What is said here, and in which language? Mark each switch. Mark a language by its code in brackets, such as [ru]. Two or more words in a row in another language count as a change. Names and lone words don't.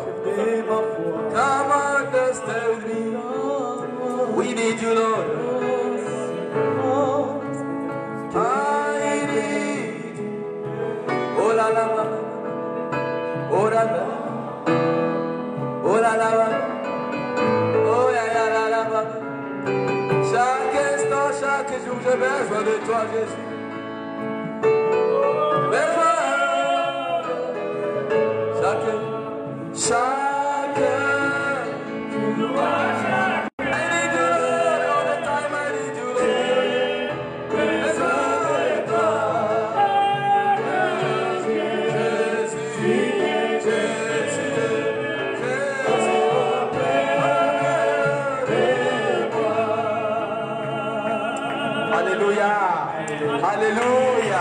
[en] Come on, destiny. We need you, Lord. I need. Oh la la, oh la la, oh la la, oh ya ya la la. [fr] Chaque instant, chaque jour, j'ai besoin de toi, Jésus. Chaque [en] I need you, Lord, all the time I need you, Lord. [fr] Besoin de toi, Jésus, Alléluia, Alléluia.